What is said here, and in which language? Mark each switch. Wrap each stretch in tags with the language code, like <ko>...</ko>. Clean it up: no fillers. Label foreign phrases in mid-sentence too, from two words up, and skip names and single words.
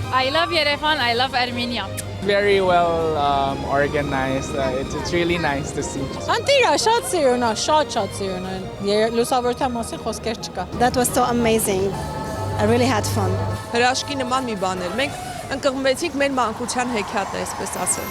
<en>I love Yerevan, I love Armenia. Very well organized. It's really nice to see.</en> <hy>Անտիրա շատ սիրուն է, շատ սիրուն է։ Լուսավորության մասին խոսքեր չկա։</hy> <en>That was so amazing. I really had fun.</en> <hy>Հրաշքի նման մի բան էր։ Մենք ընկղմվեցինք մեր մանկության հեքիաթը, այսպես ասել։</hy>